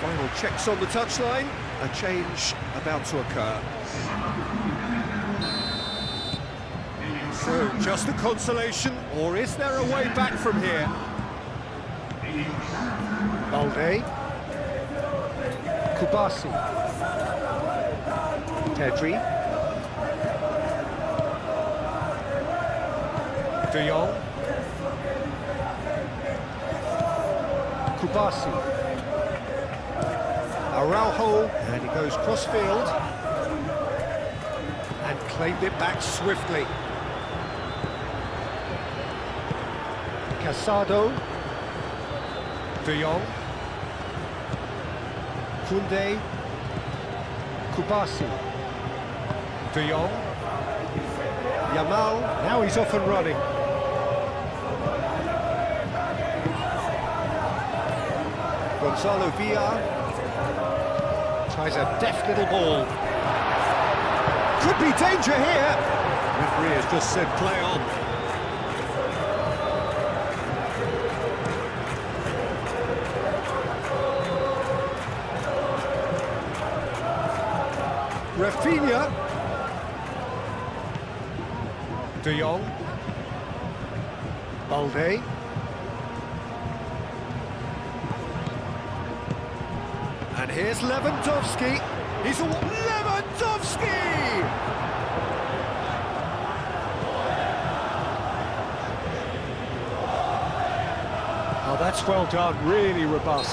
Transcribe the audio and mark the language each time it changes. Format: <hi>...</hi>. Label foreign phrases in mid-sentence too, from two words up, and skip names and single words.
<en>checks on the touchline, a change about to occur. So, just a consolation, or is there a way back from here? Balde. Kubasi. Pedri. De Jong. Kubasi. Araujo, and he goes cross-field. And claimed it back swiftly. Casado. De Jong. Koundé. Kubasi. De Jong. Yamal, now he's off and running. Gonzalo Villar tries a deft little ball. Could be danger here. Referee has just said play on. Rafinha. De Jong. Balde. And here's Lewandowski. He's a Lewandowski! Oh, that's well done, really robust.</en>